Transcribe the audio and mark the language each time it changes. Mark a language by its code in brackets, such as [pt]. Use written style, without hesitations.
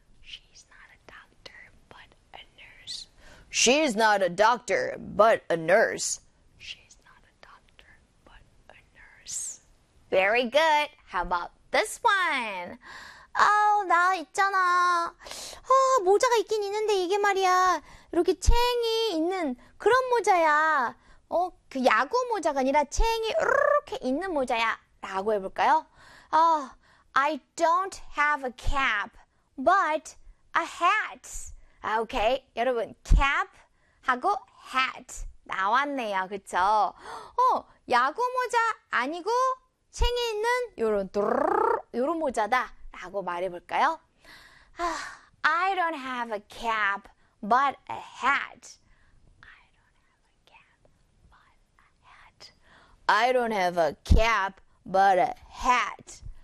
[en] She's not a doctor, but a nurse. She's not a doctor, but a nurse. Very good. How about this one? [ko] 나 있잖아. 모자가 있긴 있는데 이게 말이야. 이렇게 챙이 있는 그런 모자야. 그 야구 모자가 아니라 챙이 이렇게 있는 모자야. 라고 해볼까요? [en] I don't have a cap, but a hat. Okay, [ko] 여러분, cap하고 hat 나왔네요, 그쵸? 야구모자 아니고 챙이 있는 요런 모자다 라고 말해볼까요? [en] I don't have a cap, but a hat. I don't have a cap, but a hat. I don't have a cap, but a hat.